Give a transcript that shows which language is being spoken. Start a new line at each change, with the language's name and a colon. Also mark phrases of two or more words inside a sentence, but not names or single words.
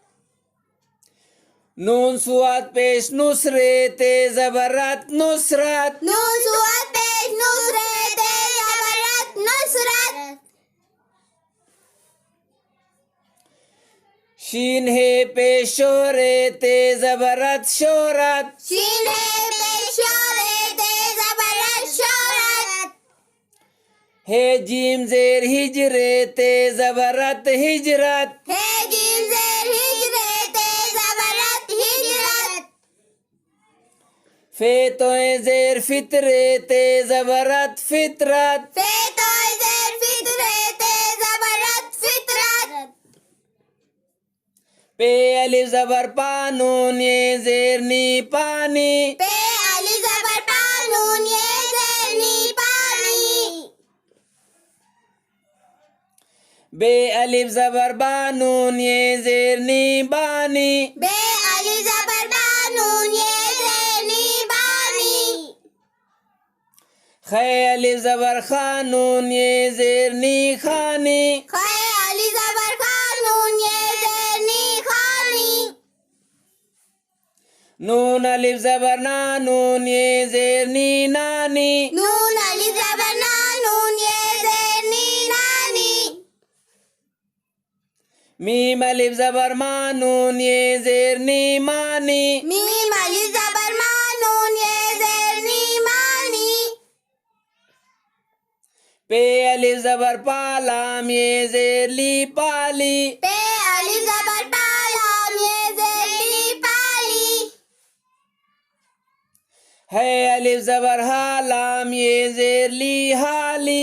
Hindi: नून सुआद पेश नुसरे ते जबरत नुसरत नून सुआद पेश नुसरत जबरत नुसरत शीन है पेश शोरे ते जबरत शोरत शीन है पेश शोरत जबरत शोरत है जीम जेर हिजरे ते जबरत हिजरत है जीम जेर हिजरत जबरत हिजरत फे तोए जेर फितरे ते जबरत फितरत फे तो जेर फितरत जबरत फितरत पे अलिफ जबर पानून ये जेर नी पानी पे अली जबर पानून ये जेर नी पानी बे अलिफ जबर बानून ये जेर नी बानी बे अली जबर बानून ये जेर नी बानी खे अलिफ जबर खानून ये जेर नी खानी खे अली जबर खानून ये जेर नी खानी नून अलिफ जबर नानून ये जेर नी नानी नून अली जबर नानून ये जेर नी नानी मीम अलिफ जबर मानून ये जेर नी मानी मीम अली जबर मानून ये जेर नी मानी पे अलिफ जबर पालाम ये जेर ली पाली पे अली जबर पालाम ये जेर ली पाली है अलिफ जबर हालाम ये जेर ली हाली